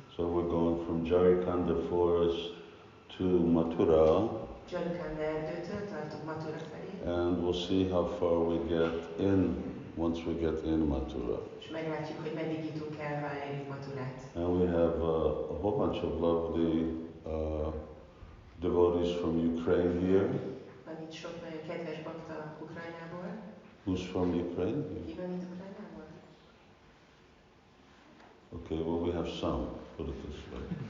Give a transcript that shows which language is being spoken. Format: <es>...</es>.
<en>So we're going from Jarikanda forest to Mathura.</en> <hu>Jarikanda erdőtől tartunk Mathura felé.</hu> <en>And we'll see how far we get in once we get in Mathura.</en> <hu>És meglátjuk, hogy meddig jutunk el, ha elérjük Mathurát.</hu> <en>And we have a whole bunch of lovely devotees from Ukraine here.</en> <hu>Van itt sok nagyon kedves bakta Ukrajnából.</hu> <en>Who's from Ukraine?</en> <hu>Ki van itt Ukrajnából?</hu> <en>Okay, well we have some, put it this way.</en>